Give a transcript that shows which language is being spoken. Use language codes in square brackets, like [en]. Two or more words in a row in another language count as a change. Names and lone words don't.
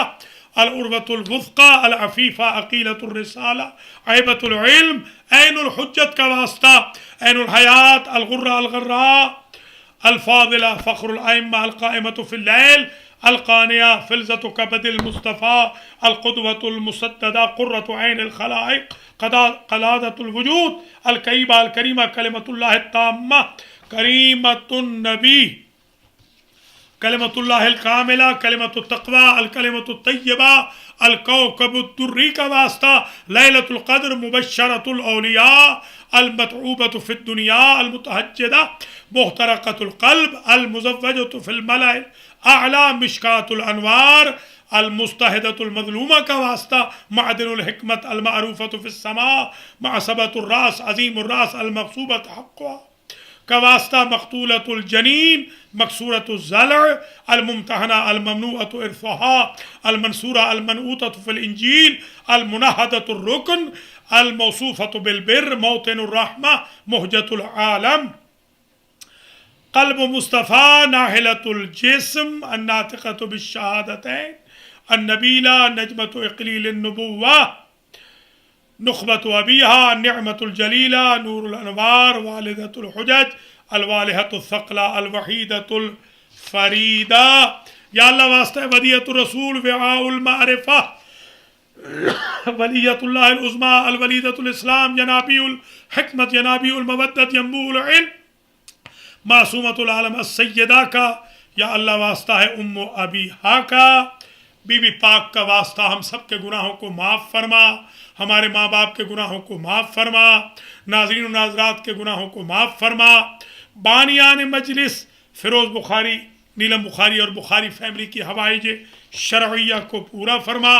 [ar] العروۃ الوثقیٰ، العفیفہ، عقیلۃ الرسالہ، عیبۃ العلم، عین الحجت [ur] کا واسطہ، [ar] عین الحیات، الغرہ الغراء، الفاضلہ، فخر الائمہ، القائمۃ فی اللیل، القانیہ، فلذۃ کبد المصطفیٰ، القدوۃ المسددہ، قرۃ عین الخلائق، قلادۃ الوجود، الکیبہ، الکریمہ، کلمۃ اللہ التامہ، کریمۃ النبی، کلمۃ اللہ الکاملہ، کلمۃ التقوی، الکلمۃ الطیبہ، الکوکب الدری [ur] کا واسطہ، [ar] لیلۃ القدر، مبشرۃ الاولیاء، المتعوبۃ فی الدنیا، المتہجدہ، محترقۃ القلب، المزوجۃ فی الملأ الاعلی، مشکاۃ الانوار، المستہدۃ المظلومہ [ur] کا واسطہ، [ar] معدن الحکمت، المعروفۃ فی السماء، معصبۃ الراس، عظیم الراس، المغصوبۃ حقها [ur] کا واسطہ، [ar] مقتولۃ الجنین، مکسورۃ الضلع، الممتحنہ، الممنوعۃ ارثها، المنصورہ، المنعوتۃ فی الانجیل، المنہدۃ الرکن، الموصوفۃ بالبر، موطن الرحمہ، مہجۃ العالم، قلب مصطفیٰ، ناحلۃ الجسم، الناطقۃ بالشہادتین، النبیلہ، نجمۃ اقلیل النبوہ، نخبۃ ابیہا، نعمت الجلیلہ، نور الانوار، والدۃ الحجج، الوالحۃ الثقلہ، الوحیدۃ الفریدہ۔ یا اللہ واسطہ ودیعۃ الرسول، وعاء المعرفہ، ولیۃ اللہ العظمیٰ، الولیدۃ الاسلام، ینابیع الحکمت، ینابیع المودت، ینبوع العلم، معصومۃ العالم، [ur] السیدہ کا یا اللہ واسطہ ہے ام ابیہا کا، بی بی پاک کا واسطہ ہم سب کے گناہوں کو معاف فرما، ہمارے ماں باپ کے گناہوں کو معاف فرما، ناظرین و ناظرات کے گناہوں کو معاف فرما، بانیان مجلس فیروز بخاری، نیلم بخاری اور بخاری فیملی کی حوائج شرعیہ کو پورا فرما۔